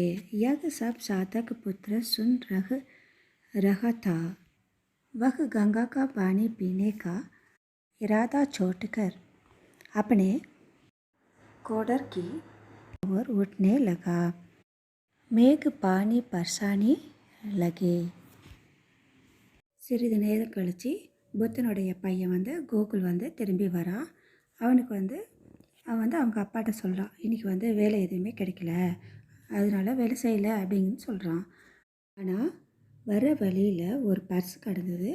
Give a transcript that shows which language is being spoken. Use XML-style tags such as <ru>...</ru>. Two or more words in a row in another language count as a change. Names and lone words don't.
<hi>यह सब साधक पुत्र सुन रहा था। वह गंगा का पानी पीने का इरादा छोड़कर अपने कोडर की ओर उठने लगा। मेघ पानी बरसाने लगे.</hi> <ta>சிறிது நேரம் கழித்து புத்தனுடைய பையன் வந்து கோகுல் வந்து திரும்பி வரான். அவன் வந்து அவங்க அப்பாட்ட சொல்கிறான், இன்றைக்கி வந்து வேலை எதுவுமே கிடைக்கல, அதனால வேலை செய்யலை அப்படின்னு சொல்கிறான். ஆனால் வர வழியில் ஒரு பர்ஸ் கிடந்தது.</ta>